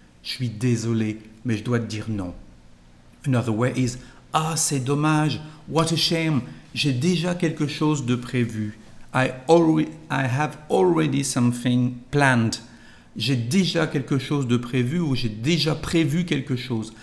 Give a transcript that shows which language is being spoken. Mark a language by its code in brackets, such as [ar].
[fr] Je suis désolé, mais je dois te dire non. [en] Another way is [fr] ah, c'est dommage. [en] What a shame. [fr] J'ai déjà quelque chose de prévu. [en] I have already something planned. [fr] J'ai déjà quelque chose de prévu ou j'ai déjà prévu quelque chose.